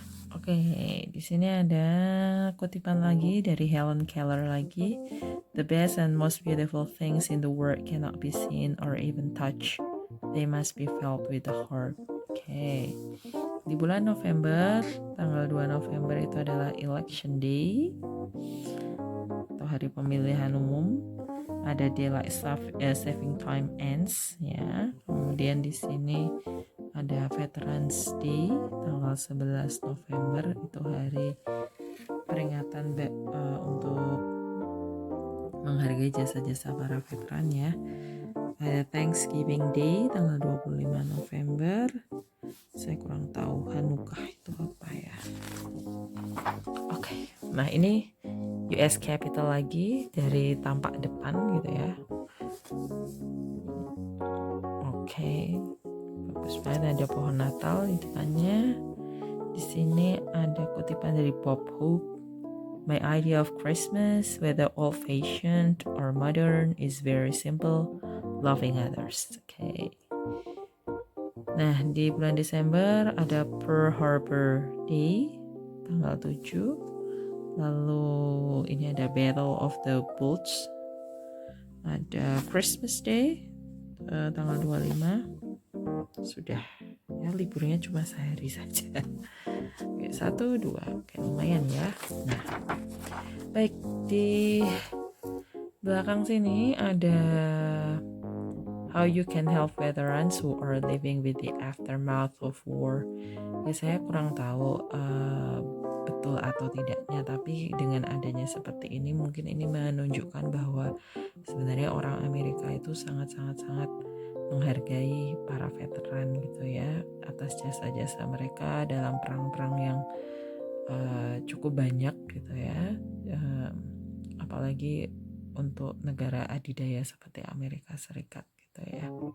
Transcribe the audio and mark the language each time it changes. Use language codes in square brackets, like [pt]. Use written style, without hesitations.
[id] Oke, di sini ada kutipan lagi dari Helen Keller lagi. [en] The best and most beautiful things in the world cannot be seen or even touched. They must be felt with the heart. Oke. [id] Di bulan November, tanggal 2 November itu adalah Election Day atau hari pemilihan umum. Ada Daylight Saving Time Ends ya. Kemudian di sini ada Veterans Day tanggal 11 November itu hari peringatan untuk menghargai jasa-jasa para veteran ya. Ada Thanksgiving Day tanggal 25 November. Saya kurang tahu Hanukkah itu apa ya. Oke. Nah, ini US Capitol lagi dari tampak depan gitu ya. Oke. Bagus banget, ada pohon Natal di depannya. Di sini ada kutipan dari Bob Hope. [en] My idea of Christmas, whether old-fashioned or modern, is very simple, loving others. [id] Okay. Nah, di bulan Desember ada Pearl Harbor Day, tanggal 7. Lalu ini ada Battle of the Bulge. Ada Christmas Day, tanggal 25. Sudah. Ya, liburnya cuma sehari saja. Oke, 1, 2. Oke, lumayan ya. Nah, baik, di belakang sini ada [en] how you can help veterans who are living with the aftermath of war. [id] Ya, saya kurang tahu betul atau tidaknya, tapi dengan adanya seperti ini mungkin ini menunjukkan bahwa sebenarnya orang Amerika itu sangat-sangat menghargai para veteran gitu ya, atas jasa-jasa mereka dalam perang-perang yang cukup banyak gitu ya, apalagi untuk negara adidaya seperti Amerika Serikat gitu ya.